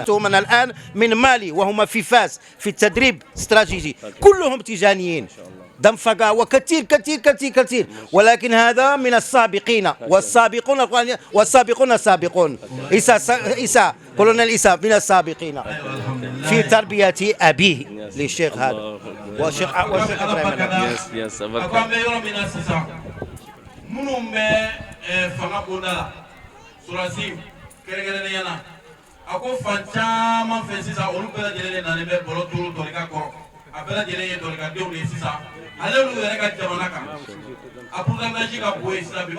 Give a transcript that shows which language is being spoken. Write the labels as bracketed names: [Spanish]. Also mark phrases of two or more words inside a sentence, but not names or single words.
[Arabic] هم الآن من مالي وهم في فاس في التدريب استراتيجي كلهم تيجانيين دنفقة وكثير كثير كثير كثير، ولكن هذا من السابقين والسابقون السابقون. إسا كولونيل إسا من السابقين في تربية أبيه للشيخ هذا والشيخ إبراهيم. [Bambara] abela jele ye doli ka denw de sisan ale olu yɛrɛ ka jamana kan a pourcentage ka bon ye sisan bi